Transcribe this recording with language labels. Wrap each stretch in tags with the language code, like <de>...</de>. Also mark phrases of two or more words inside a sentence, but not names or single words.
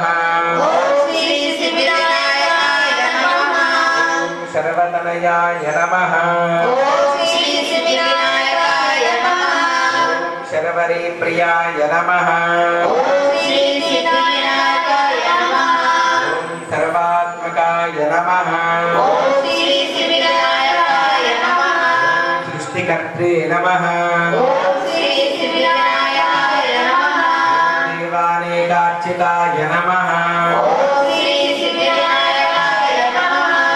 <sa>ఓం శ్రీ సిద్ధి వినాయకాయ నమః. ఓం శర్వతనయాయ నమః. ఓం శ్రీ సిద్ధి వినాయకాయ నమః. ఓం శర్వరీప్రియాయ నమః. ఓం శ్రీ సిద్ధి వినాయకాయ सर्वात्मकाय नमः ఓం శ్రీ సిద్ధివినాయకాయ నమః सृष्टिकर्त्रे नमः ఓం శ్రీ సిద్ధివినాయకాయ నమః देवानेकार्चिताय नमः ఓం శ్రీ సిద్ధివినాయకాయ నమః</sa>